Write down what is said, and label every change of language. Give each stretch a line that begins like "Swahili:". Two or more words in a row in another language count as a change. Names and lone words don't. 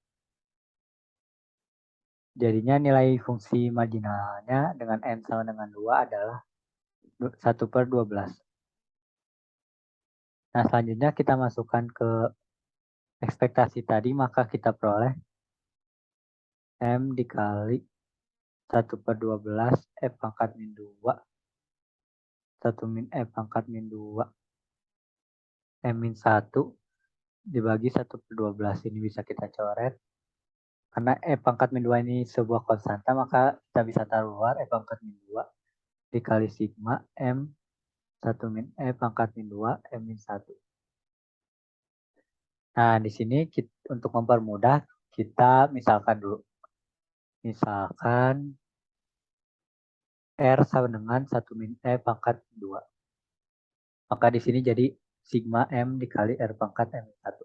Indonesian: Jadinya nilai fungsi marginalnya dengan N sama dengan 2 adalah 1 per 12. Nah, selanjutnya kita masukkan ke ekspektasi tadi, maka kita peroleh M dikali 1 per 12 E pangkat min 2. 1 min E pangkat min 2. M min 1 dibagi 1 per 12. Ini bisa kita coret. Karena E pangkat min 2 ini sebuah konstanta, maka kita bisa taruh luar E pangkat min 2 dikali sigma M 1 min E pangkat min 2 M min 1. Nah, di sini untuk mempermudah, kita misalkan dulu. Misalkan R sama dengan 1 min E pangkat 2. Maka di sini jadi sigma M dikali R pangkat M min 1.